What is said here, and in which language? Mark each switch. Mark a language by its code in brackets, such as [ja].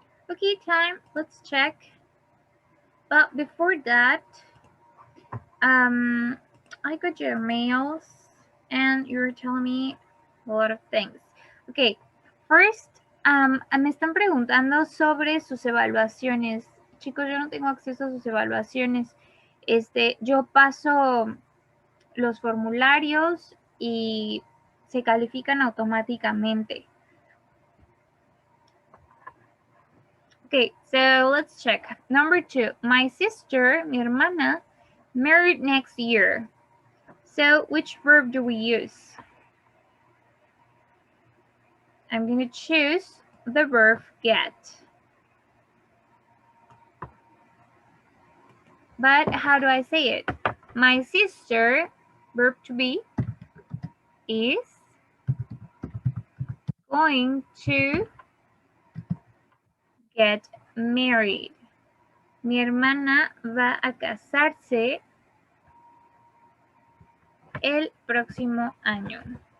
[en] Okay, time. Let's check. But before that, I got your mails and you were telling me a lot of things. [es] Okay, first, me están preguntando sobre sus evaluaciones. Chicos, yo no tengo acceso a sus evaluaciones. Yo paso los formularios y se califican automáticamente. [en] Okay, so let's check. Number 2, my sister, [es] mi hermana, [en] married next year. So which verb do we use? I'm going to choose the verb get. But how do I say it? My sister, verb to be, is going to get married. [es] Mi hermana va a casarse el próximo año.